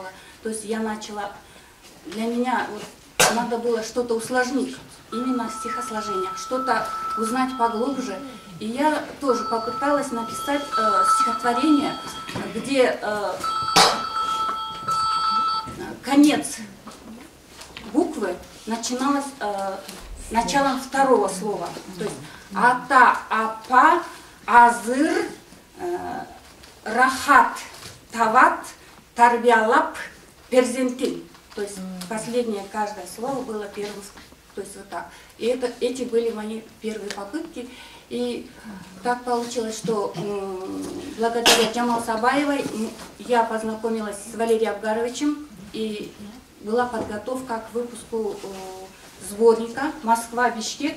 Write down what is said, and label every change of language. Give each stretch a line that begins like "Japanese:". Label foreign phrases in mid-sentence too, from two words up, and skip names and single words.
Russian: То есть я начала, для меня надо было что-то усложнить, именно стихосложение, что-то узнать поглубже. И я тоже попыталась написать стихотворение, где конец буквы начиналось началом второго слова. То есть
Kyrgyz: ата, апа, азыр, рахат, тават, тарбиалап, перзентин.
Russian: То есть последнее каждое слово было первым, то есть вот так. И эти были мои первые попытки. И так получилось, что благодаря Джамал Сабаевой я познакомилась с Валерием Абгаровичем, и была подготовка к выпуску сборника «Москва, Бишкек.